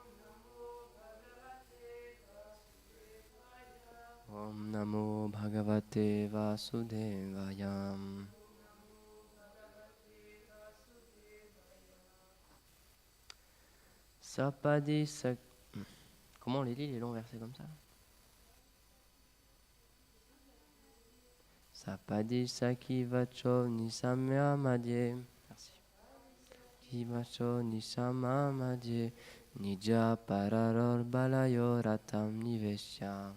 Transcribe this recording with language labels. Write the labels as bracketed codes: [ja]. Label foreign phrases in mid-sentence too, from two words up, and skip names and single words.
[sa] Om Namo Bhagavate Vasudevaya. Sapadi Sak... [fr] Comment on les lit les longs versets comme ça? [sa] Sapadi Sakivacho Nisamya Madhye. Merci. Kivacho Nisama Madhye. Nija Pararor Balayo Ratam Niveshya.